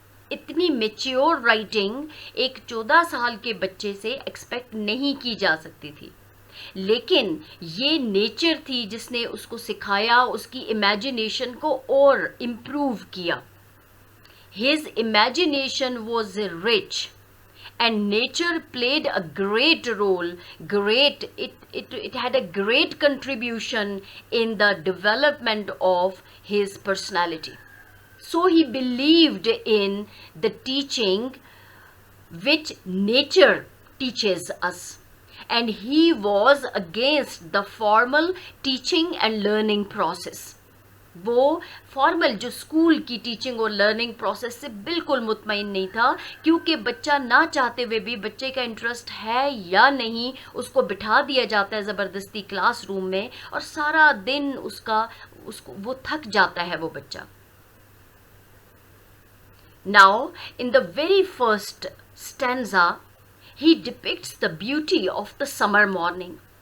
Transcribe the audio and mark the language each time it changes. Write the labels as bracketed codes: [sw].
[ur] اتنی mature writing ایک 14 سال کے بچے سے ایکسپیکٹ نہیں کی جا سکتی تھی، لیکن یہ نیچر تھی جس نے اس کو سکھایا، اس کی امیجنیشن کو اور امپروو کیا۔ [en] His imagination was rich and nature played a great role. It had a great contribution in the development of his personality. So he believed in the teaching which nature teaches us. And he was against the formal teaching and learning process. [ur] وہ formal جو school کی teaching اور learning process سے بالکل مطمئن نہیں تھا، کیونکہ بچہ نہ چاہتے ہوئے بھی بچے کا انٹرسٹ ہے یا نہیں اس کو بٹھا دیا جاتا ہے زبردستی کلاس روم میں اور سارا دن وہ تھک جاتا ہے وہ بچہ۔ [en] Now, in the very first stanza, he depicts the beauty of the summer morning.